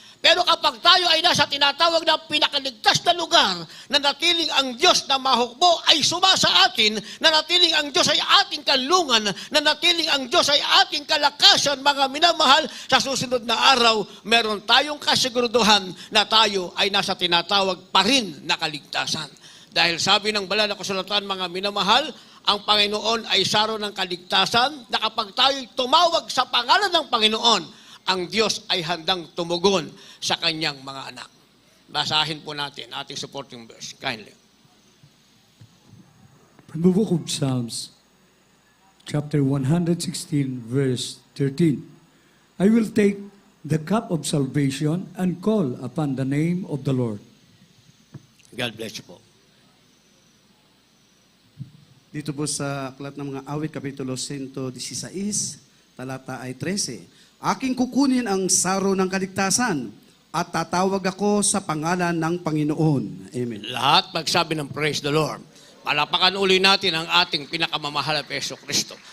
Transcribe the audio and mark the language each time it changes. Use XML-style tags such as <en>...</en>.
<tl>Pero kapag tayo ay nasa tinatawag na pinakaligtas na lugar, na natiling ang Diyos na mahukbo ay sumasa atin, na natiling ang Diyos ay ating kanlungan, na natiling ang Diyos ay ating kalakasan, mga minamahal, sa susunod na araw, meron tayong kasiguraduhan na tayo ay nasa tinatawag pa rin na kaligtasan. Dahil sabi ng banal na kasulatan, mga minamahal, ang Panginoon ay saro ng kaligtasan, na kapag tayo'y tumawag sa pangalan ng Panginoon, ang Diyos ay handang tumugon sa kanyang mga anak. Basahin po natin ating supporting verse. Kindly.</tl> <en>From the book of Psalms, chapter 116, verse 13. I will take the cup of salvation and call upon the name of the Lord. God bless you po.</en> <tl>Dito po sa Aklat ng mga Awit, Kapitulo 116, talata ay 13. Aking kukunin ang saro ng kaligtasan at tatawag ako sa pangalan ng Panginoon. Amen. Lahat magsabi ng</tl> <en>praise the Lord.</en> <tl>Palapakan uli natin ang ating pinakamamahal na Peso Kristo.</tl>